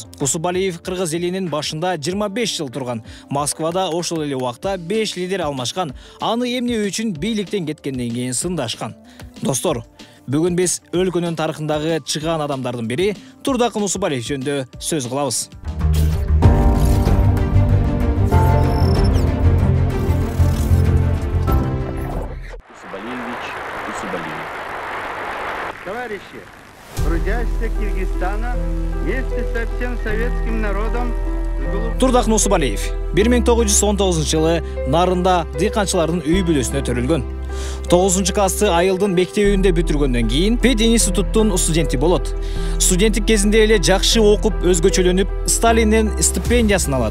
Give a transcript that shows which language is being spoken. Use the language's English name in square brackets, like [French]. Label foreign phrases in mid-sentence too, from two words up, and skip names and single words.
[Kyrgyz] Усубалиев кыргыз элинин башында 25 жыл турган. Москвада ошол эле убакта 5 лидер алмашкан. Аны эмне үчүн бийликтен кеткенден кийин сындашкан. Достор, бүгүн биз өлкөнүн тарыхындагы чыган адамдардын бири Турдакын Усубалиев жөнүндө сөз кылабыз. [Russian] Товарищи, трудящиеся Киргизстана вместе со всем советским народом [Kyrgyz] Турдакын Усубалиев 1919 жылы Нарында дыйканчылардын үй бүлөсүнө төрөлгөн. 9 классты айылдын мектебинде бүтүргөндөн кийин пединституттун студенти болот. Студенттик кезинде эле жакшы окуп, өзгөчөлөнүп, Сталиндин стипендиясын алат.